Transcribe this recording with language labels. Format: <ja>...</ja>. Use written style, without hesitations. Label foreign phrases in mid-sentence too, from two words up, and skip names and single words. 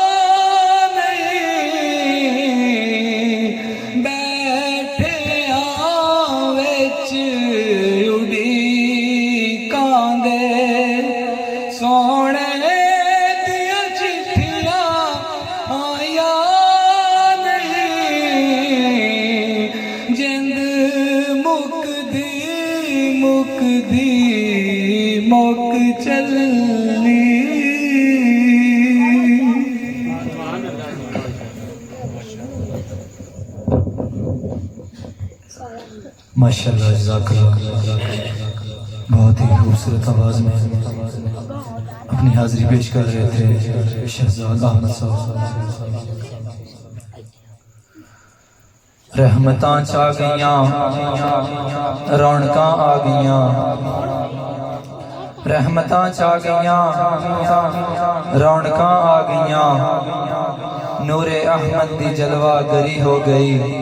<pa>ਨਹੀਂ ਬੈਠਿਆਂ ਵਿੱਚ ਉਡੀਕਾਂ ਦੇ ਸੋਹਣੇ ਦੀਆਂ ਚਿੱਠੀਆਂ ਆਈਆਂ ਜਿੰਦ ਮੁੱਕਦੀ ਮੁੱਕਦੀ ਮੁੱਕ ਚੱਲੀ</pa> <hi>माशाअल्लाह जज़ाकल्लाह बहुत ही खूबसूरत आवाज़ में अपनी हाजिरी पेश कर रहे थे शहजाद अहमद</hi> <pa>ਸਾਹਬ ਰਹਿਮਤਾਂ ਚਾ ਗਈਆਂ ਰੌਣਕਾਂ ਆ ਗਈਆਂ ਰਹਿਮਤਾਂ ਚਾ ਗਈਆਂ ਰੌਣਕਾਂ ਆ ਗਈਆਂ ਨੂਰੇ ਅਹਿਮਦ ਦੀ ਜਲਵਾਗਰੀ ਹੋ ਗਈ</pa>